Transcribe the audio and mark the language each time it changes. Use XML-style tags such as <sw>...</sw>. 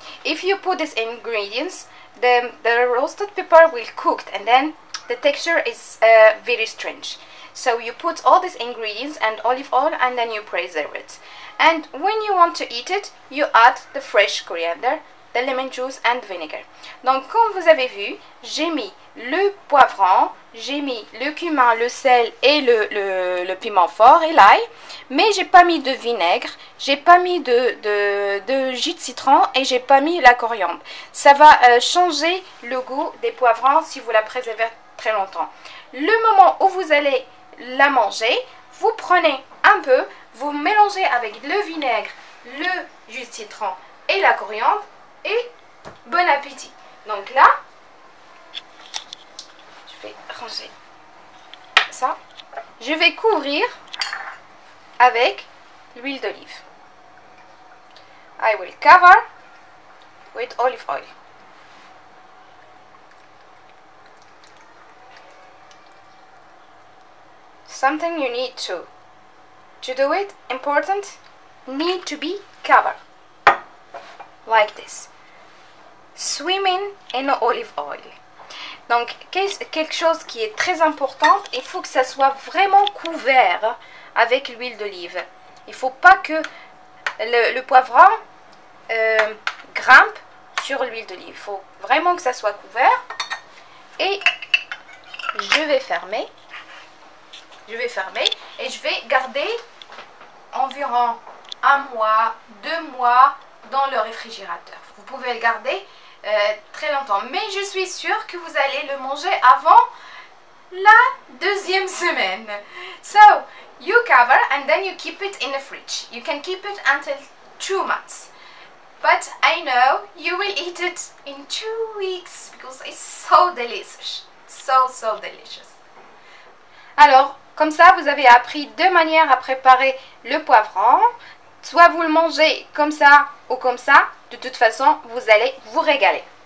<en>If you put these ingredients, the roasted pepper will cook, and then the texture is very strange. So you put all these ingredients and olive oil, and then you preserve it. And when you want to eat it, you add the fresh coriander, the lemon juice and vinegar.</en> <fr>Donc comme vous avez vu, j'ai mis le poivron, j'ai mis le cumin, le sel et le piment fort et l'ail, mais j'ai pas mis de vinaigre, j'ai pas mis de jus de citron et j'ai pas mis la coriandre. Ça va changer le goût des poivrons si vous la préservez très longtemps. Le moment où vous allez la manger, vous prenez un peu, vous mélangez avec le vinaigre, le jus de citron et la coriandre et bon appétit. Donc là, je vais ranger ça. Je vais couvrir avec l'huile d'olive.</fr> <en>I will cover with olive oil. Something you need to do it, important, need to be covered like this, swimming in olive oil.</en> <fr>Donc quelque chose qui est très important, il faut que ça soit vraiment couvert avec l'huile d'olive. Il faut pas que le poivron grimpe sur l'huile d'olive. Il faut vraiment que ça soit couvert. Et je vais fermer et je vais garder environ 1 mois, 2 mois dans le réfrigérateur. Vous pouvez le garder très longtemps, mais je suis sûre que vous allez le manger avant la 2e semaine.</fr> <en>So you cover and then you keep it in the fridge. You can keep it until 2 months, but I know you will eat it in 2 weeks because it's so delicious, so delicious.</en> <fr>Alors comme ça, vous avez appris 2 manières à préparer le poivron. Soit vous le mangez comme ça ou comme ça. De toute façon, vous allez vous régaler.</fr>